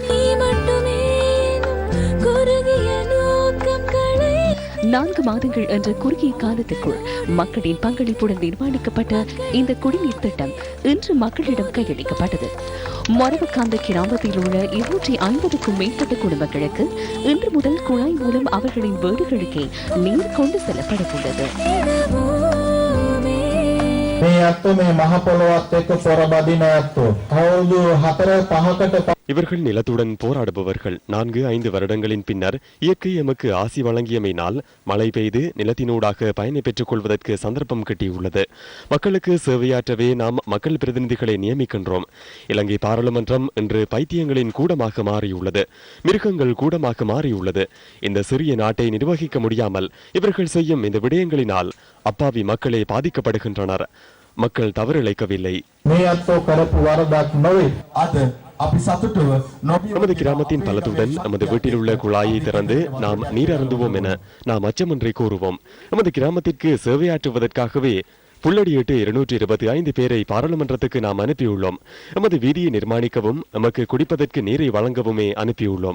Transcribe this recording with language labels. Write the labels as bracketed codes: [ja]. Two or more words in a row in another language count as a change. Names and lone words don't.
[ta] 4 மாதங்கள் என்ற குறுகிய காலத்திற்குள் மக்களின் பங்களிப்புடன் நிர்மாணிக்கப்பட்ட இந்த குடிநீர் திட்டம் இன்று மக்களிடம் கையளிக்கப்பட்டது. மொரவக்காந்த கிராமத்தில் உள்ள 250க்கும் மேற்பட்ட குடும்பங்களுக்கு இன்று முதல் குழாய் மூலம் அவர்களின் வீடுகளுக்கே நீர் கொண்டு செல்லப்பட உள்ளது. [si] මේ අත්තු මේ මහ පොළොවත් එක්ක පොරබදින අත්තු. අවුරුදු 4-5කට [ta] இவர்கள் நிலத்துடன் போராடுபவர்கள். 4-5 வருடங்களின் பின்னர் இயற்கை எமக்கு ஆசி வழங்கியமையினால் மழை பெய்து நிலத்தினூடாக பயனை பெற்றுக் கொள்வதற்கு சந்தர்ப்பம் கிட்டியுள்ளது. மக்களுக்கு சேவையாற்றவே நாம் மக்கள் பிரதிநிதிகளை நியமிக்கின்றோம். இலங்கை பாராளுமன்றம் இன்று பைத்தியங்களின் கூடமாக மாறியுள்ளது. மிருகங்கள் கூடமாக மாறியுள்ளது. இந்த சிறிய நாட்டை நிர்வகிக்க முடியாமல் இவர்கள் செய்யும் இந்த விடயங்களினால் அப்பாவி மக்களே பாதிக்கப்படுகின்றனர். மக்கள் தவறிழைக்கவில்லை. [si] මේ අත්තු කරපු වරදක් නොවේ. අද [ta] நமது கிராமத்தின் பலத்துடன் நமது வீட்டில் உள்ள குழாயை திறந்து நாம் நீர் அருந்துவோம் என நாம் அச்சமின்றி கூறுவோம். நமது கிராமத்திற்கு சேவையாற்றுவதற்காகவே புள்ளடியிட்டு 225 பேரை பாராளுமன்றத்துக்கு நாம் அனுப்பியுள்ளோம். நமது வீதியை நிர்மாணிக்கவும் நமக்கு குடிப்பதற்கு நீரை வழங்கவுமே அனுப்பியுள்ளோம்.